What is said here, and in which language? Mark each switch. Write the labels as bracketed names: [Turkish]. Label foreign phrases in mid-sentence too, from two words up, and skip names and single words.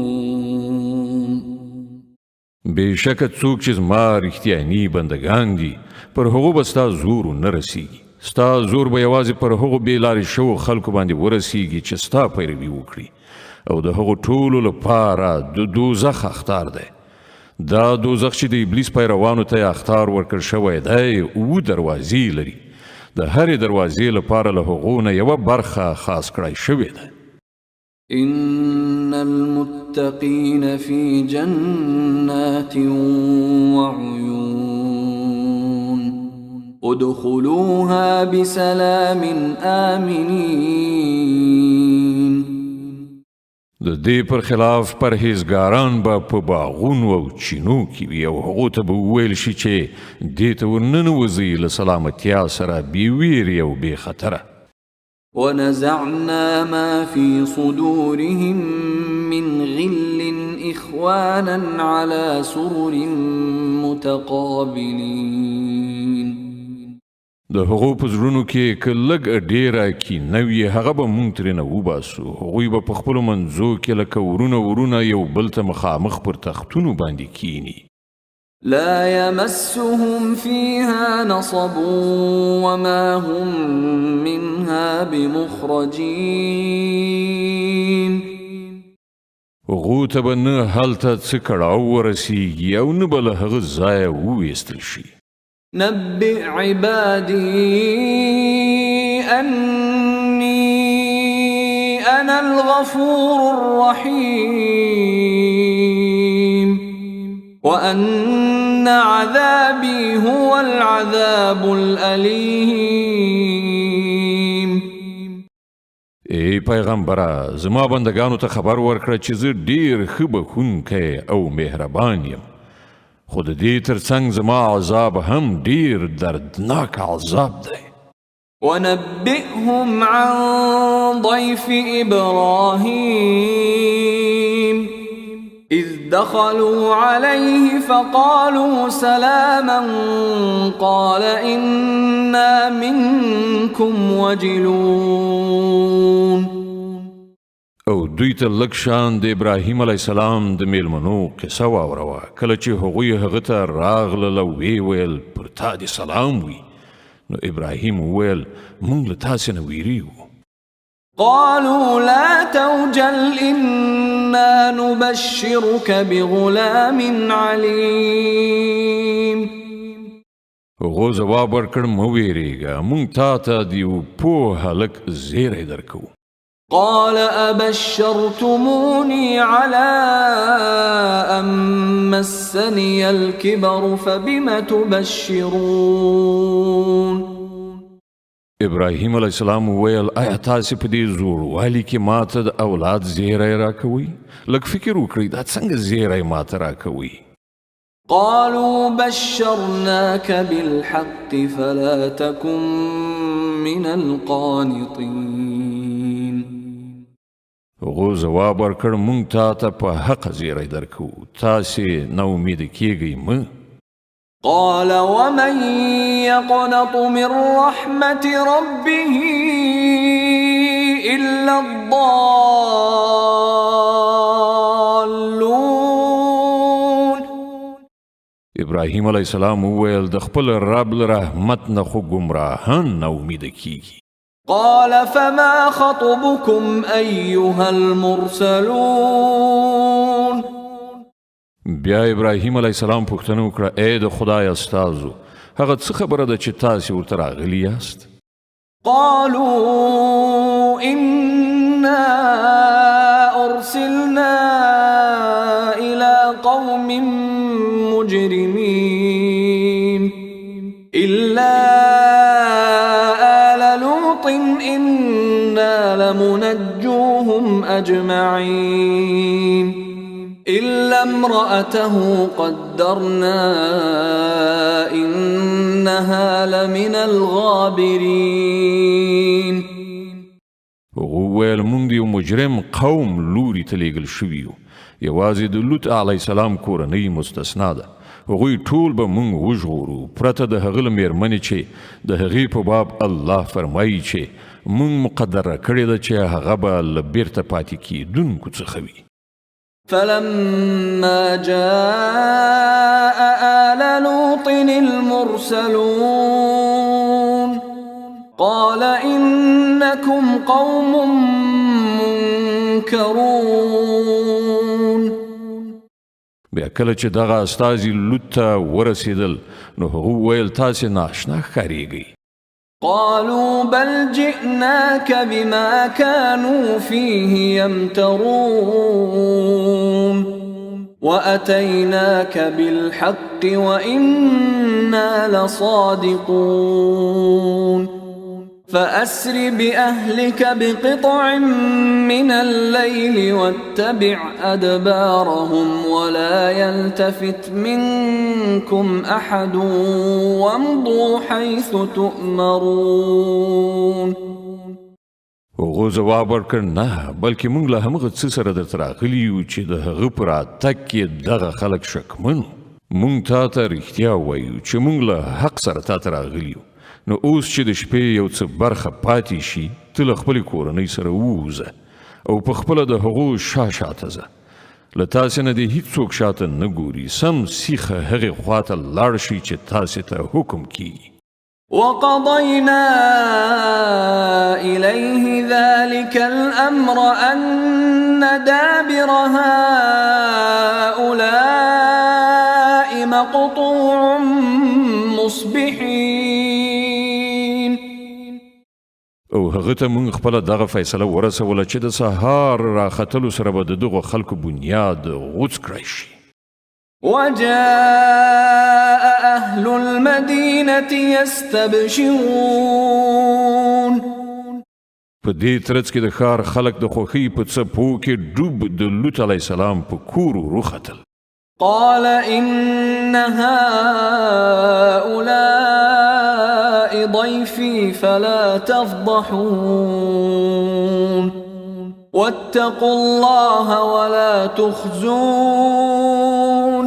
[Pashto] بېشکه څوک چې زما رښتیاني بندګان دي پر هغو به ستا زور نه رسیږي. ستا زور به یوازې پر هغو بې لارې شوو خلکو باندې ورسیږي چې ستا پیروي وکړي او د هغو ټولو لپاره د دوزخ اختار دی. دا دوزخ چې د ابلیس پیروانو ته اختار ورکړ شوی دی 7 دروازې لري. د هرې دروازې لپاره له هغو نه یوه برخه خاص کړی شوې ده. [Arabic] إن المتقين في جنات وعيون ادخلوها بسلام آمنين. [Pashto] د دې پر خلاف پرهیزګاران به په باغونو او چینو کې وي او هغو ته به وویل شي چې دې ته ورننوځئ له سلامتیا سره بې ویرې او بې خطره. [Arabic] ونزعنا ما في صدورهم من غل إخوانا على سرر متقابلين. [Pashto] د هغو په زړونو کې که لږ ډېره کینه وي هغه به مونږ ترېنه وباسو. هغوی به په خپلو منځو کې لکه ورونه یو بل ته مخامخ پر تختونو باندې کینی. [Arabic] لا يمسهم فيها نصب وما هم منها بمخرجين. [Pashto] هغو ته به نه هلته څه کړاو ورسیږي او نه به له هغه ځایه وویستل شي. [Arabic] نبئ عبادي أني أنا الغفور الرحيم وأن عذابي هو العذاب الأليم. [Pashto] ای پیغمبره زما بندگانو ته خبر ورکړه چې زه ډیر ښه بخښونکی او مهربان یم، خو د دې ترڅنګ زما عذاب هم ډیر دردناک عذاب دی. [Arabic] ونبئهم عن ضيف إبراهيم إذ دخلوا عليه فقالوا سلاما قال إنا منكم وجلون. [Pashto] او دوی ته لږ شان د ابراهیم [Arabic] علیه السلام [Pashto] د میلمنو قصه واوروه. کله چې هغوی هغه ته راغلل او ویې ویل پر تا دې سلام وي، نو ابراهیم وویل موږ له تاسې نه ویریږو. [Arabic] قالوا لا توجل إنا نبشرك بغلام عليم. [Pashto] هغو ځواب ورکړ مه ویریږه، موږ تا ته د یو پوه هلک زیری درکوو. [Arabic] قال أبشرتموني على أن مسني الكبر فبم تبشرون. [Pashto] ابراهیم [Arabic] علیه السلام [Pashto] وویل آیا تاسې په دې زوړوالي کې ماته د اولاد زیری راکوئ؟ لږ فکر وکړئ دا څنګه زیری ماته راکوئ؟ [Arabic] قالوا بشرناك بالحق فلا تكن من القانطين. [Pashto] هغو ځواب ورکړ موږ تا ته په حق زیری درکوو، تاسې نا امیده کیږئ مه. [Arabic] قال ومن يقنط من رحمة ربه إلا الضالون. [Pashto] ابراهیم [Arabic] علیه السلام [Pashto] وویل د خپل رب له رحمت نه خو ګمراهان نا امیده کیږي. [Arabic] قال فما خطبكم أيها المرسلون. [Pashto] بیا ابراهیم [Arabic] علیه السلام [Pashto] پوښتنه وکړه ای د خدای استازو هغه څه خبره ده چې تاسې ورته راغلي یاست؟ [Arabic] قالوا إنا أرسلنا إلى قوم مجرمين إلا آل لوط إنا لمنجوهم أجمعين إلا امرأته قدرنا إنها لمن الغابرين. [Pashto] هغو ویل موږ د یو مجرم قوم لوري ته لیږل شوي یو، یوازې د لوط [Arabic] علیه السلام [Pashto] کورنۍ مستثنا ده. هغوی ټول به موږ وژغورو پرته د هغه له مېرمنې چې د هغې په باب الله فرمایي چې موږ مقدره کړې ده چې هغه به له بیرته پاتې کېدونکو څخه وي. [Arabic] فلما جاء آل لوط المرسلون قال إنكم قوم منكرون. [Pashto] بیا کله چې دغه استازي لوط ته ورسېدل نو هغو ویل تاسې ناشنا ښکارېږئ. [Arabic] قالوا بل جئناك بما كانوا فيه يمترون وأتيناك بالحق وإنا لصادقون. فأسر بأهلك بقطع من الليل واتبع أدبارهم ولا يلتفت منكم أحد وامضوا حيث تؤمرون. [Pashto] هغو ځواب ورکړ نه بلکې موږ له همغه څه سره درته راغلي یو چې د هغه په راتګ کې دغه خلک شکمن وو. موږ تا ته رښتیا وایو چې موږ له حق سره تا ته راغلي یو. نو اوس چې د شپې یو څه برخه پاتې شي ته له خپلې کورنۍ سره ووځه او په خپله د هغو شاته ځه له تاسې نه دې هیڅوک شاته نه ګوري سم سیخه هغې خواته لاړ شي چې تاسې ته حکم کیږي [Arabic] وقضينا إليه ذلك الأمر أن دابر هؤلاء مقطوع مصبحين [Pashto] او هغه ته موږ خپله دغه فیصله ورسوله چې د سهار راختلو سره به د دغو خلکو بنیاد غوڅ کړی شي [Arabic] وجاء أهل المدينة يستبشرون [Pashto] په دې ترڅ کې د ښار خلک د خوښۍ په څپو کې ډوب د لوط [Arabic] علیه السلام [Pashto] په کور وروختل [Arabic] قال إن هؤلاء ضيفي فلا تفضحون واتقوا الله ولا تخزون